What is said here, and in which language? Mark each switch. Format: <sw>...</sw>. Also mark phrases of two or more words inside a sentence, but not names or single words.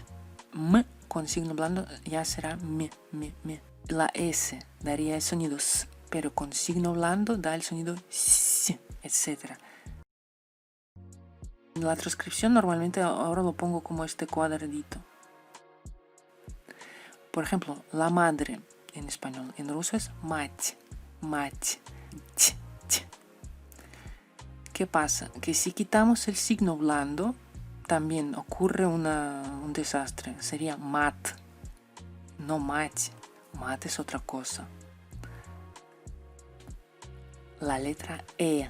<es>M con signo blando ya será me. La S daría el sonido S, pero con signo blando da el sonido S, etc. La transcripción normalmente ahora lo pongo como este cuadradito. Por ejemplo, la madre en español, en ruso es mать, mать, ch, ch. ¿Qué pasa? Que si quitamos el signo blando, también ocurre un desastre. Sería mat, no mать. Mat es otra cosa. La letra E.</es>